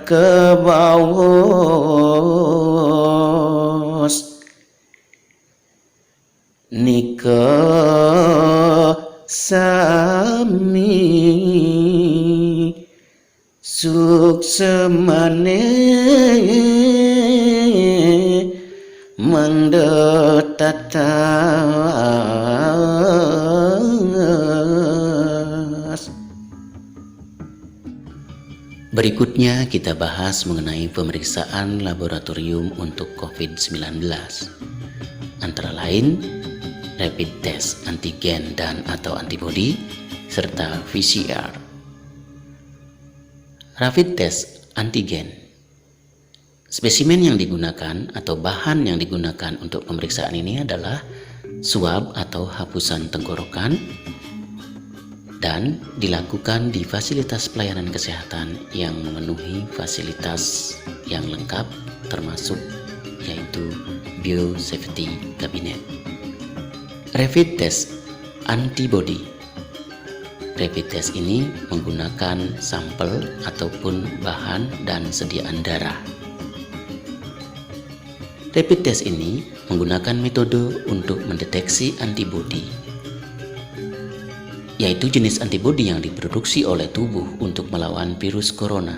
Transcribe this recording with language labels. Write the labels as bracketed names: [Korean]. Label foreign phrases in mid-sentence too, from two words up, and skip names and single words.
[Indonesian] kebawas nika sami suksemane mendetatas. Berikutnya kita bahas mengenai pemeriksaan laboratorium untuk COVID-19. Antara lain, rapid test antigen dan atau antibody, serta PCR. Rapid test antigen. Spesimen yang digunakan atau bahan yang digunakan untuk pemeriksaan ini adalah swab atau hapusan tenggorokan dan dilakukan di fasilitas pelayanan kesehatan yang memenuhi fasilitas yang lengkap termasuk yaitu Biosafety Cabinet. Rapid test antibody. Rapid test ini menggunakan sampel ataupun bahan dan sediaan darah. Rapid test ini menggunakan metode untuk mendeteksi antibody, yaitu jenis antibody yang diproduksi oleh tubuh untuk melawan virus corona.